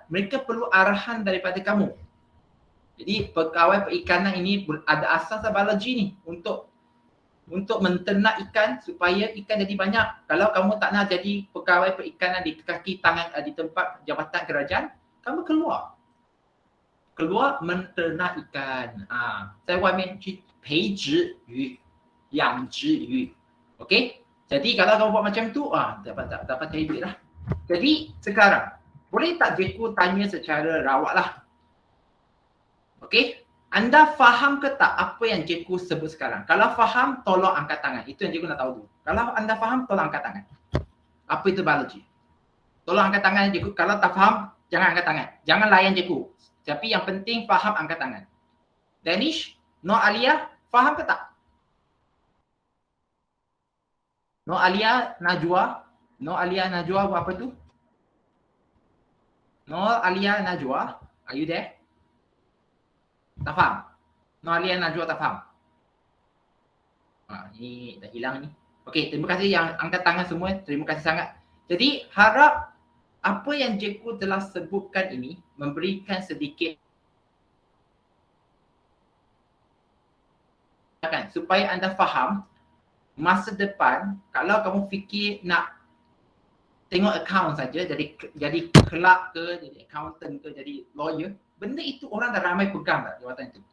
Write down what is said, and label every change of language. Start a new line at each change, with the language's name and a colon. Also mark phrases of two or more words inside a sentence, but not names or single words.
Malay: Mereka perlu arahan daripada kamu. Jadi pegawai perikanan ini ada asas biologi ni untuk menternak ikan supaya ikan jadi banyak. Kalau kamu tak nak jadi pegawai perikanan di kaki tangan di tempat jabatan kerajaan, kamu keluar menternak ikan.
Chinese: 在外面去培植鱼，养殖鱼。Okey?
Malay: Jadi kalau kamu buat macam tu, dapat cari duit lah. Jadi sekarang, boleh tak cikgu tanya secara rawak lah? Okey? Anda faham ke tak apa yang cikgu sebut sekarang? Kalau faham, tolong angkat tangan. Itu yang cikgu nak tahu dulu. Kalau anda faham, tolong angkat tangan. Apa itu biologi? Tolong angkat tangan cikgu. Kalau tak faham, jangan angkat tangan. Jangan layan cikgu. Tapi yang penting faham, angkat tangan. Danish, Nur Alia, faham ke tak? Nur Alia, Najwa. Nur Alia, Najwa buat apa tu? Nur Alia, Najwa,
English: are you there?
Malay: Tak faham? Nur Alia, Najwa tak faham? Ni dah hilang ni. Okey, terima kasih yang angkat tangan semua. Terima kasih sangat. Jadi harap apa yang cikgu telah sebutkan ini memberikan sedikit supaya anda faham masa depan kalau kamu fikir nak tengok account saja, jadi clerk ke, jadi accountant ke, jadi lawyer, benda itu orang dah ramai pegang dah jawatan itu.